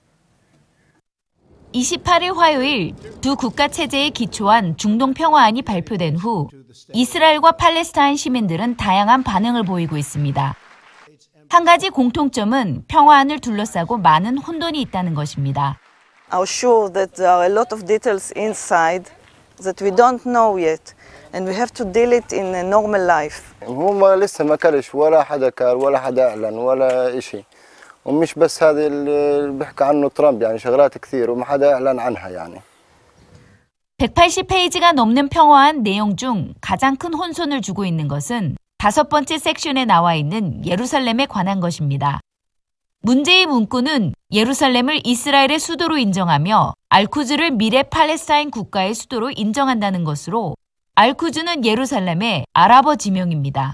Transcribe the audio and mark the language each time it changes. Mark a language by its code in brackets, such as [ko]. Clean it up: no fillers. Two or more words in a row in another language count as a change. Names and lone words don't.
[ko] 28일 화요일 두 국가 체제에 기초한 중동 평화안이 발표된 후 이스라엘과 팔레스타인 시민들은 다양한 반응을 보이고 있습니다. 한 가지 공통점은 평화안을 둘러싸고 많은 혼돈이 있다는 것입니다. [en] I'm sure that there are a lot of details inside that we don't know yet, and we have to deal it in a normal life. [ar] هم لسه ما كلش ولا حدا كار ولا حدا اعلن ولا شيء. ومش بس هذا اللي بيحكي عنه ترامب يعني شغلات كثير وما حدا اعلن عنها يعني. [ko] 180페이지가 넘는 평화안 내용 중 가장 큰 혼선을 주고 있는 것은 5번째 섹션에 나와 있는 예루살렘에 관한 것입니다. 문제의 문구는 예루살렘을 이스라엘의 수도로 인정하며 알쿠즈를 미래 팔레스타인 국가의 수도로 인정한다는 것으로 알쿠즈는 예루살렘의 아랍어 지명입니다.